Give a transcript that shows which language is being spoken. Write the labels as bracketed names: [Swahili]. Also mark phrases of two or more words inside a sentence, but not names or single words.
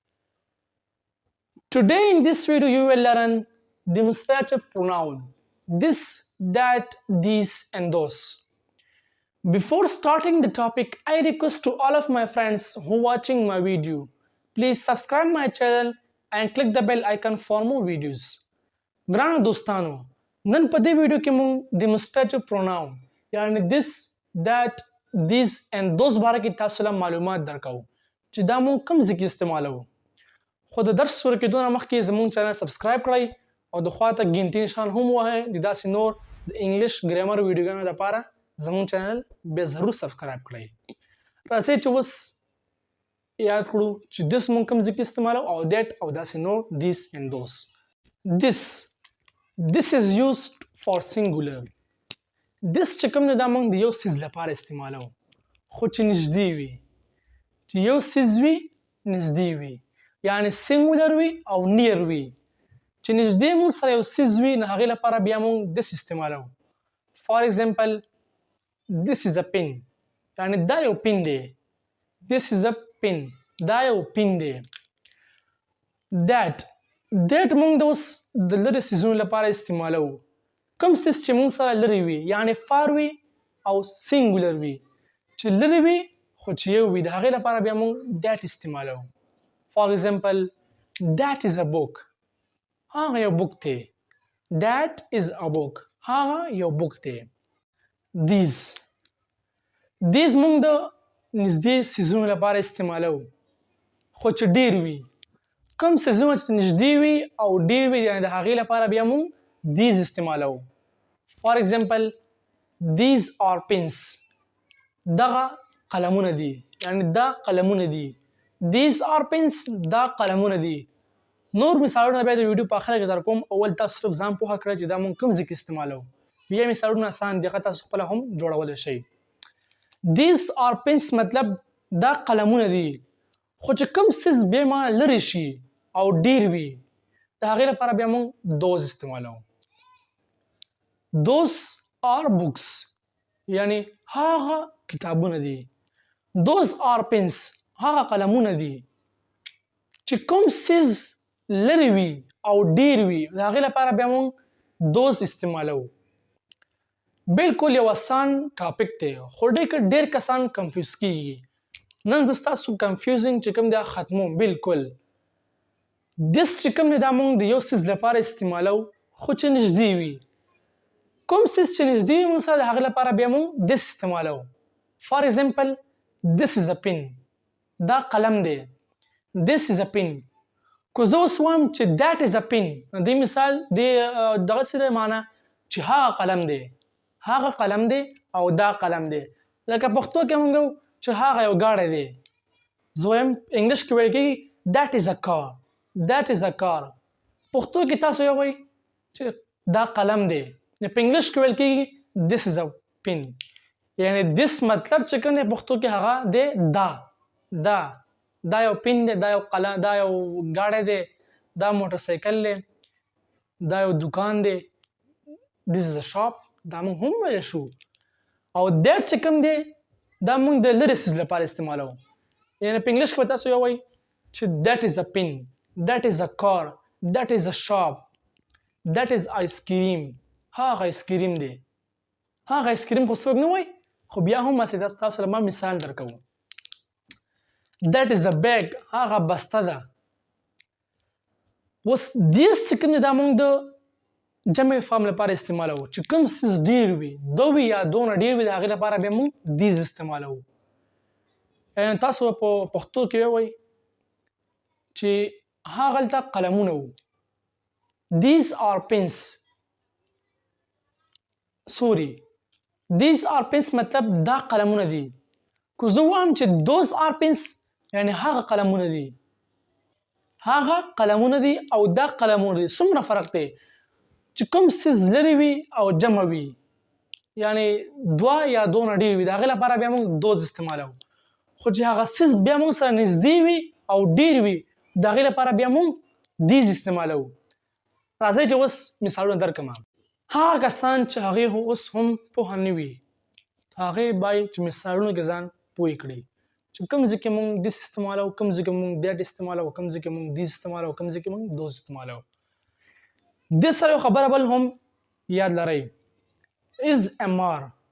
[English] Today in this video you will learn demonstrative pronoun. This, that, these and those. Before starting the topic, I request to all of my friends who are watching my video, please subscribe my channel and click the bell icon for more videos. [Pashto] ګرانو دوستانو نن په دې ویډیو کې موږ [English] demonstrative pronoun [Pashto] یعنی [English] this, that, these and those [Pashto] باره کې تاسو له معلومات درکو چې دا موږ کوم ځای کې استعمالوو. خو د درس شروع کېدو نه مخکې زموږ چینل سبسکرایب کړئ او د خواته ګنټۍ نشان هم ووهئ د داسې نور د انګلیش ګرامر ویډیوګانو لپاره زموږ چینل به ضرور سبسکرایب کړئ. راځئ چې اوس یاد کړو چې this موږ کوم ځای کې استعمالوو او that او داسې نور [English] these and those. This is used for singular. [Pashto] This چې کوم دی دا موږ د یو څیز لپاره استعمالوو خو چې نږدې وي چې یو څیز وي نږدې وي یعنی singular وي او near وي چې نږدې موږ سره یو څیز وي نو هغې لپاره بیا موږ this استعمالوو. [English] For example, this is a pin [Pashto] یعنی دا یو پن دی. [English] This is a pin [Pashto] دا یو پن دی. That موږ د اوس د لرې څیزونو لپاره استعمالوو. کوم څیز چې موږ سره لرې وي یعنی far وي او singular وي چې لرې وي خو چې یو وي د هغې لپاره بیا موږ that استعمالوو. [English] For example, that is a book [Pashto] هغه یو بوک دی. [English] That is a book [Pashto] هغه یو بوک دی. These موږ د نږدې څیزونو لپاره استعمالوو خو چې ډېر وي. کوم څیزونه چې نږدې وي او ډېر وي یعنې د هغې لپاره بیا موږ these استعمالوو. [English] For example, these are pens [Pashto] دغه قلمونه دي یعنې دا قلمونه دي. [English] These are pens [Pashto] دا قلمونه دي. نور مثالونه بیا د ویډیو په اخره کې در کوم. اول تاسو صرف ځان پوهه کړئ چې دا موږ کوم ځای کې استعمالوو. بیا مثالونه آسان دي هغه تاسو خپله هم جوړولی شئ. [English] These are pens [Pashto] مطلب دا قلمونه دي خو چې کوم څیز بیا ما لرې شي او ډیر وي د هغې لپاره بیا موږ those استعمالوو. [English] Those are books [Pashto] یعنی هغه کتابونه دي. [English] Those are pens [Pashto] هغه قلمونه دي چې کوم څیز لرې وي او ډیر وي د هغې لپاره بیا موږ those استعمالوو. بالکل یو آسان ټاپک دی خو ډېر کسان کنفیوز کېږي. نن زه ستاسو کنفیوزنګ چې کوم دی ختموم. بالکل this چې کوم دی دا موږ د یو څیز لپاره استعمالوو خو چې نږدې وي. کوم څیز چې نږدې وي موږ سره د هغې لپاره بیا موږ this استعمالوو. [English] For example, this is a pen [Pashto] دا قلم دی. [English] This is a pen. [Pashto] که زه اوس وایم چې [English] that is a pen [Pashto] نو دې مثال دغسې دی معنا چې هغه قلم دی هغه قلم دی او دا قلم دی. لکه پښتو کې موږ چې هغه یو ګاډی دی. زه وایم انګلیش کې ویل کېږي [English] that is a car that is a car. [Pashto] پښتو کې تاسو یو وایي چې دا قلم دی. په انګلیش کې ویل کېږي [English] this is a pen [Pashto] یعنی this مطلب چې کوم دی پښتو کې هغه دی دا یو پن دی دا یو قلم دا یو ګاډی دی دا موټرسایکل دی دا یو دکان دی. [English] this is a shop [Pashto] دا موږ هم ویلی شو. او that چې کوم دی دا موږ د لرې څیز لپاره استعمالوو. یعنې په انګلیش کې به تاسو یو وایي چې [English] that is a pen that is a car that is a shop that is ice cream [Pashto] هغه آیس کریم دی. هغه آیس کریم خو څوک نه وایي خو بیا هم هسې تاسو له ما مثال درکوم. [English] that is a bag [Pashto] هغه بسته ده. اوس these چې کوم دی دا موږ د جمع فارم لپاره استعمالوو چې کوم څیز ډېر وي دو وي یا دونه ډېر وي د هغې لپاره بیا موږ these استعمالوو. تاسو په پښتو کې ووایئ چې هغلته قلمونه وو. [English] These are pens [Pashto] سوري [English] these are pens [Pashto] مطلب دا قلمونه دي کو زه وایم چې [English] those are pens [Pashto] یعنی هغه قلمونه دي هغه قلمونه دي او دا قلمونه دي څومره فرق دی چې کوم څیز لرې وي او جمع وي یعنی دوه یا دوه نه ډېر وي د هغې لپاره بیا موږ دوز استعمالوو خو چې هغه څیز بیا موږ سره نږدې وي او ډېر وي د هغې لپاره بیا موږ دیز استعمالوو راځئ چې اوس مثالونه درکړم هغه کسان چې هغې اوس هم پوهه نه وي هغې باید چې مثالونو کې ځان پوه کړي چې کوم ځای کې موږ دیس استعمالوو کوم ځای کې موږ دیټ استعمالوو کوم ځای کې موږ دیز استعمالوو کوم ځای کې موږ دوز استعمالوو دې سره یو خبره بل هم یاد لرئ is MR